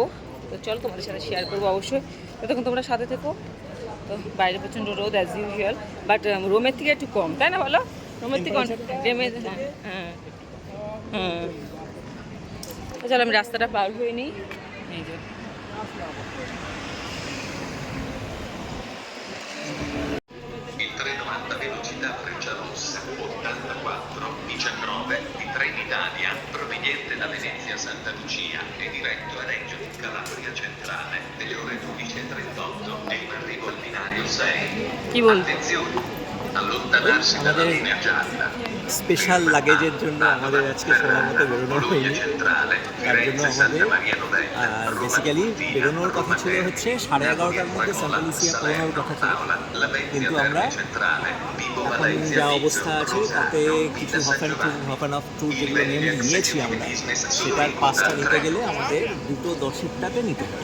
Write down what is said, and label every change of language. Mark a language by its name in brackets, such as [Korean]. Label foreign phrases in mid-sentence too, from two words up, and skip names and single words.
[Bangla] তো চলো, তোমাদের সাথে শেয়ার করবো অবশ্যই। ততক্ষণ তোমরা সাথে থেকো। তো বাইরে প্রচণ্ড রোদ [English] as usual, [Bangla] বাট রোমের থেকে একটু কম, তাই না বলো? রোমের থেকে হ্যাঁ। তো চলো, আমি রাস্তাটা পার হয়ে নিই। এই যে [Italian] Il 390 velocità Frecciarossa 84 19 di Trenitalia proveniente da Venezia Santa Lucia e diretto a Reggio di Calabria Centrale delle ore 12:38 e in arrivo al binario 6. [Bangla] কি বল? [Italian] Attenzione, allontanarsi dalla linea gialla. [Bangla] স্পেশাল লাগেজের জন্য আমাদের আজকে সময় মতো বেরোনো হয়নি। তার জন্য আমাদের বেসিক্যালি বেরোনোর কথা ছিল হচ্ছে 11:30টার মধ্যে সান্টা লুসিয়া পৌঁছানোর কথা ছিল, কিন্তু আমরা এখন যা অবস্থা আছে তাতে কিছু [English] half and half tour [Bangla] যেগুলো নিয়েছি আমরা, সেটার পাসটা নিতে গেলে আমাদের 2:10টাতে নিতে হবে।